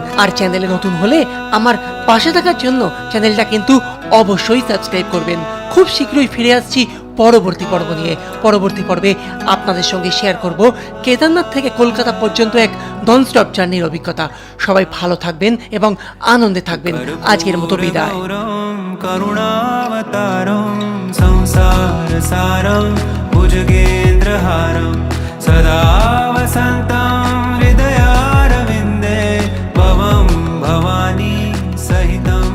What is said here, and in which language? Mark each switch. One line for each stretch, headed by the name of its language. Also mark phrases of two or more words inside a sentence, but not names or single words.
Bangla: আর চ্যানেলে নতুন হলে আমার পাশে থাকার জন্য চ্যানেলটা কিন্তু অবশ্যই সাবস্ক্রাইব করবেন। খুব শীঘ্রই ফিরে আসছি পরবর্তী পর্ব নিয়ে। পরবর্তী পর্বে আপনাদের সঙ্গে শেয়ার করব কেদারনাথ থেকে কলকাতা পর্যন্ত এক ননস্টপ জার্নির অভিজ্ঞতা। সবাই ভালো থাকবেন এবং আনন্দে থাকবেন। আজকের মতো বিদায়।
Sanskrit: करुणावतारं संसारसारं भुजगेन्द्रहारं सदा वसन्तं हृदयारविन्दे भवं भवानी सहितं